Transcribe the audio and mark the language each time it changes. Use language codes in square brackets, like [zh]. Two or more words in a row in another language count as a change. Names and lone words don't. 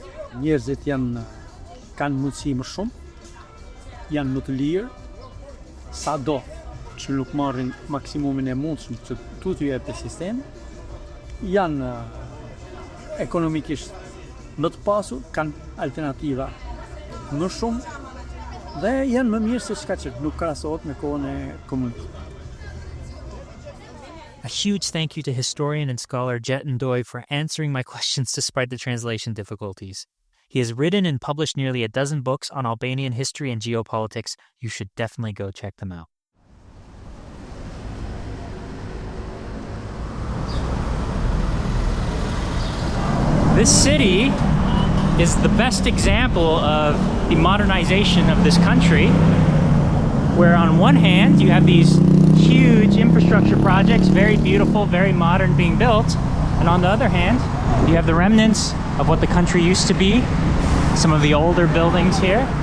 [sq] Njerëzit kanë mundësi më shumë, janë më të lirë, sado që nuk marrin maksimumin e mundshëm që t'u jepte sistemi, janë ekonomikisht më të pasur, kanë alternativa më shumë dhe janë më mirë se çka që nuk krahasohet me kohën e komunizmit. [en] A huge thank you to historian and scholar Gjet Ndoj for answering my questions despite the translation difficulties. He has written and published nearly a dozen books on Albanian history and geopolitics. You should definitely go check them out. This city is the best example of the modernization of this country, where on one hand you have these huge infrastructure projects, very beautiful, very modern, being built, and on the other hand you have the remnants of what the country used to be, some of the older buildings here.